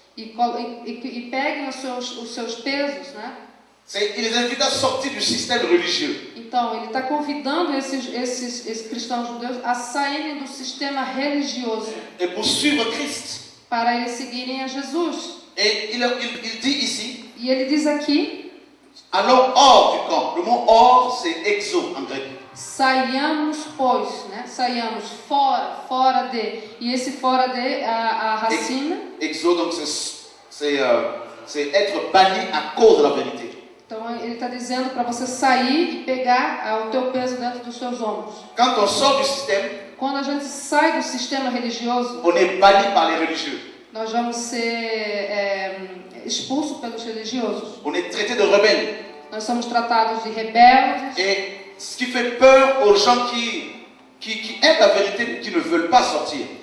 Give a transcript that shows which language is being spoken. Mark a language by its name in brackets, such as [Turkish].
[Portuguese] E peguem os seus pesos, né? [French] Il les invite à sortir du système religieux. [Portuguese] Então, ele está convidando esses cristãos judeus a saírem do sistema religioso [French] Et pour suivre Christ. [Portuguese] para eles seguirem a Jesus. [French] Et il dit ici, [Portuguese] E ele diz aqui: [French] alors hors du camp. Le mot hors c'est exo en grec. [Portuguese] saiamos, pois, né? Saiamos fora de. E esse fora de, a racina. [French] Exo, donc c'est être banni à cause de la vérité. [Portuguese] Então ele está dizendo para você sair e pegar o teu peso dentro dos seus ombros. [French] Quand on sort du système, [Portuguese] Quando a gente sai do sistema religioso, [French] on est banni par les religieux. [Portuguese] nós vamos ser expulsos pelos religiosos. [French] On est traité de rebelles. [Portuguese] Nós somos tratados de rebeldes. [French] Et ce qui fait peur aux gens qui aiment la vérité mais qui ne veulent pas sortir.